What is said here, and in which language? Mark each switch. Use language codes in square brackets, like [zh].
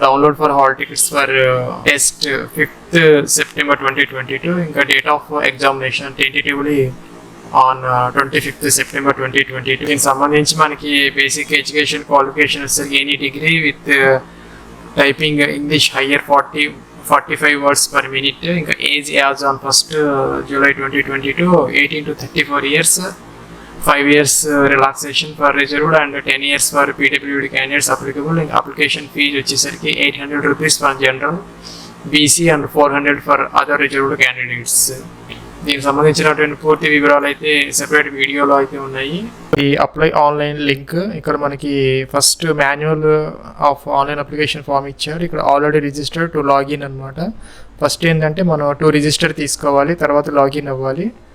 [en] Download for hall tickets for test 5th September 2022. ఇంకా date of examination tentatively on 25th September 2022. [te] దీనికి సంబంధించి మనకి [en] Basic education qualification వచ్చేసరికి any degree with typing English higher 45 words per minute. ఇంకా age as on 1st July 2022 18 to 34 years, 5 years relaxation for reserved and 10 years for PWD candidates applicable. ఇంకా application fees వచ్చేసరికి 800 rupees for general, BC and 400 for other reserved candidates. [te] దీనికి సంబంధించినటువంటి పూర్తి వివరాలు అయితే separate వీడియోలో అయితే ఉన్నాయి. [en] ఈ apply online link [te] ఇక్కడ మనకి [en] First manual of online application form ఇచ్చారు. [te] ఇక్కడ ఆల్రెడీ రిజిస్టర్డ్ టు లాగిన్ అనమాట. ఫస్ట్ ఏంటంటే మనం టు రిజిస్టర్ తీసుకోవాలి, తర్వాత లాగిన్ అవ్వాలి.